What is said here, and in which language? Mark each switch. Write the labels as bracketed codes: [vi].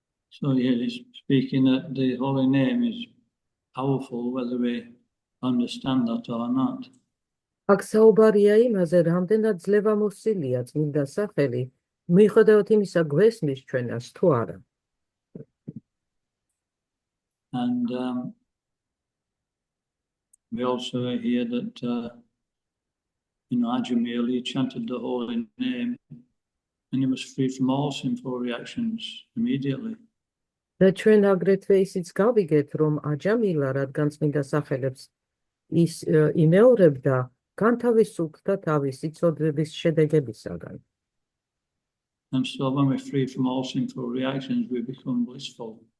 [en] So here he's speaking that the holy name is powerful, whether we understand that or not. [ka] აქ საუბარია იმაზე, რამდენად ძლევამოსილია წმინდა სახელი, მიუხედავად იმისა, გვესმის ჩვენას თუ არა. [en] And we also hear that, Ajamil, he chanted the holy name and he was free from all sinful reactions immediately. [ka] და ჩვენ აგრეთვე ისიც გავიგეთ, რომ აჯამილა, რადგან წმინდა სახელებს ის იმეორებდა, განთავისუფლდა თავისი ცოდვების შედეგებისაგან. [en] And so when we're free from all sinful reactions, we become blissful.